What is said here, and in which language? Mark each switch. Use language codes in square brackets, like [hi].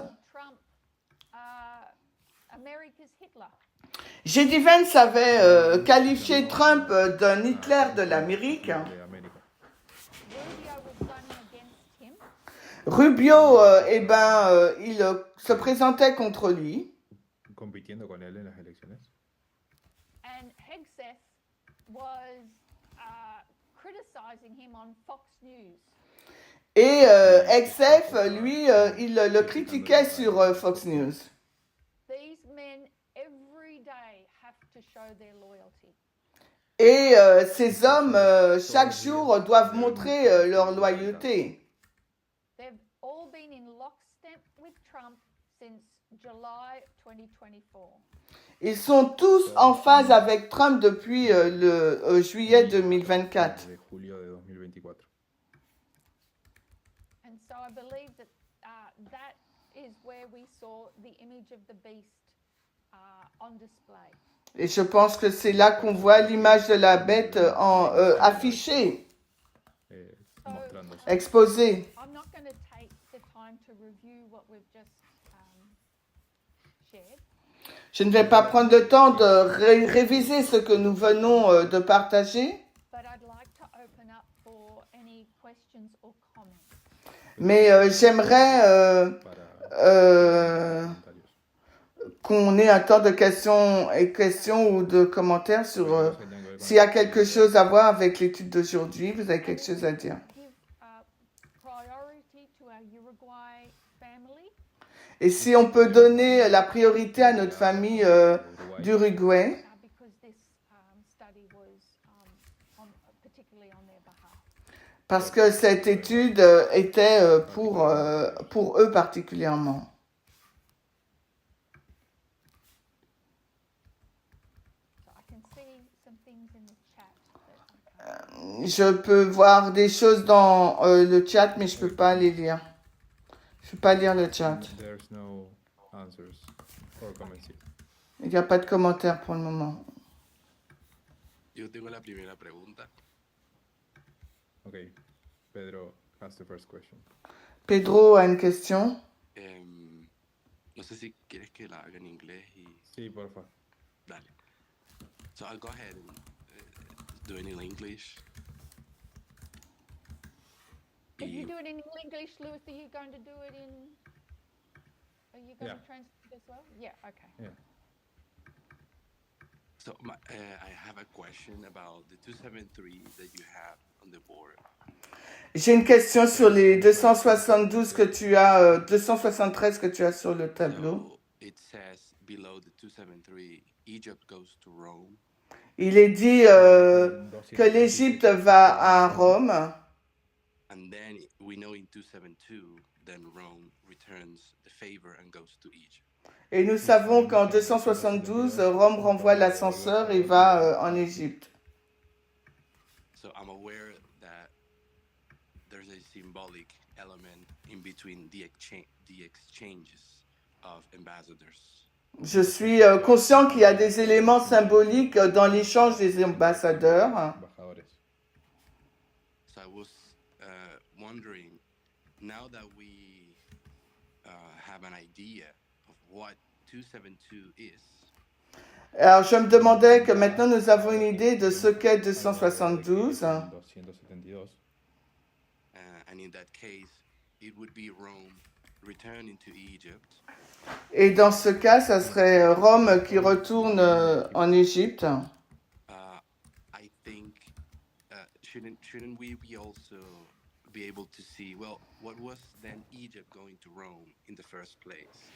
[en] Vance called Trump America's Hitler. [fr] J.D. Vance avait qualifié Trump d'un Hitler de l'Amérique. [es] de América. [en] Rubio was running against him. [fr] Rubio, il se présentait contre lui. [es] Compitiendo con él en las elecciones. [en] And Hegseth was criticizing him on Fox News. [fr] Et Hegseth, lui, il le critiquait sur Fox News. [en] These men every day have to show their loyalty. [fr] Et ces hommes, chaque jour, doivent montrer leur loyauté. [en] They've all been in lockstep with Trump since July 2024. [fr] Ils sont tous en phase avec Trump depuis le juillet 2024. [es] De julio de 2024. [en] And so I believe that that is where we saw the image of the beast on display. [fr] Et je pense que c'est là qu'on voit l'image de la bête affichée, [es] Mostrándose. [fr] exposée. [en] I'm not going to take the time to review what we've just shared. [fr] Je ne vais pas prendre le temps de réviser ce que nous venons de partager, [en] But I'd like to open up for any questions or comments. [fr] mais j'aimerais [es] Para comentarios. [fr] qu'on ait un temps de questions ou de commentaires sur [es] Preguntas que tengan que ver con [fr] s'il y a [es] el [fr] quelque [es] estudio [fr] chose à voir avec l'étude d'aujourd'hui. Vous avez quelque chose à dire? [en] Give priority to our Uruguay family. [fr] Et si on peut donner la priorité à notre famille d'Uruguay, [en] Because this study was particularly on their behalf. [fr] parce que cette étude était pour eux particulièrement. [en] So I can see some things in the chat that I can't. [fr] Je peux voir des choses dans le chat, mais je peux pas les lire. Je peux pas lire le chat. [en] There's no answers or comments yet. [fr] Il n'y a pas de commentaires pour le moment. [es] Yo tengo la primera pregunta. [en] Okay, Pedro has the first question. [fr] Pedro a une question. [es] No sé si quieres que la haga en inglés y Sí, porfa. dale. [en] So I'll go ahead and do it in English. If you Y- do it in English, Lewis, are you going to do it in? Are you going Yeah. to translate as well? Yeah. Okay. Yeah. So I have a question about the 273 that you have on the board. [fr] J'ai une question sur les 272 que tu as, 273 que tu as sur le tableau. [en] So it says below the 273, Egypt goes to Rome. [fr] Il est dit que l'Égypte va à Rome. [en] And then we know in 272, then Rome returns the favor and goes to Egypt. [fr] Et nous savons qu'en 272, Rome renvoie l'ascenseur et va en Égypte. [en] So I'm aware that there's a symbolic element in between the exchanges of ambassadors. [fr] Je suis conscient qu'il y a des éléments symboliques dans l'échange des ambassadeurs. [es] Embajadores. [en] So I was wondering, now that we have an idea of what 272 is, [fr] Alors je me demandais que maintenant nous avons une idée de ce qu'est 272. 272. [en] and in that case, it would be Rome returning to Egypt. [fr] Et dans ce cas, ça serait Rome qui retourne en Égypte. [en] I think shouldn't we be also be able to see, well, what was then Egypt going to Rome in the first place?